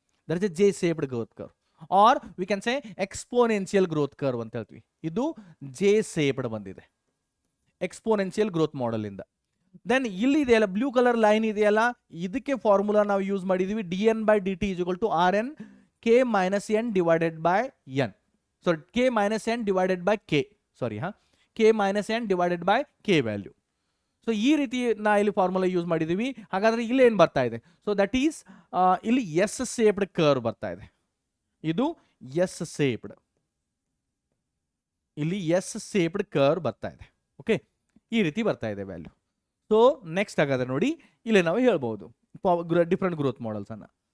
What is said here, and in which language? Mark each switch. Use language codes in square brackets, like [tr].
[en] that is a J shaped growth curve, or we can say exponential growth curve [kn] ಅಂತ ಹೇಳ್ತೀವಿ. ಇದು J ಸೇಪ್ಡ್ ಬಂದಿದೆ exponential growth model ಇಂದ. Then ಇಲ್ಲಿ ಇದೆಯಲ್ಲ ಬ್ಲೂ ಕಲರ್ ಲೈನ್ ಇದೆಯಲ್ಲ, ಇದಕ್ಕೆ ಫಾರ್ಮುಲಾ ನಾವು ಯೂಸ್ ಮಾಡಿದೀವಿ [en] dN/dt is equal to Rn k minus n divided by n. So k minus n divided by k, sorry k minus n divided by k value. [kn] So ಈ ರೀತಿ ನಾ ಇಲ್ಲಿ formula use ಮಾಡಿದೀವಿ. ಹಾಗಾದ್ರೆ ಇಲ್ಲಿ ಏನು ಬರ್ತಾ ಇದೆ? ಸೊ ದಟ್ ಈಸ್ ಇಲ್ಲಿ ಎಸ್ ಸೇಪ್ಡ್ ಕರ್ವ್ ಬರ್ತಾ ಇದೆ. ಇದು ಎಸ್ ಸೇಪ್ಡ್, ಇಲ್ಲಿ ಎಸ್ ಸೇಪ್ಡ್ ಕರ್ವ್ ಬರ್ತಾ ಇದೆ. ಓಕೆ, ಈ ರೀತಿ ಬರ್ತಾ ಇದೆ ವ್ಯಾಲ್ಯೂ. ಸೊ ನೆಕ್ಸ್ಟ್ ಹಾಗಾದ್ರೆ ನೋಡಿ, ಇಲ್ಲಿ ನಾವು ಹೇಳ್ಬಹುದು ಡಿಫ್ರೆಂಟ್ ಗ್ರೋತ್ ಮಾಡೆಲ್ಸ್ ಅನ್ನ.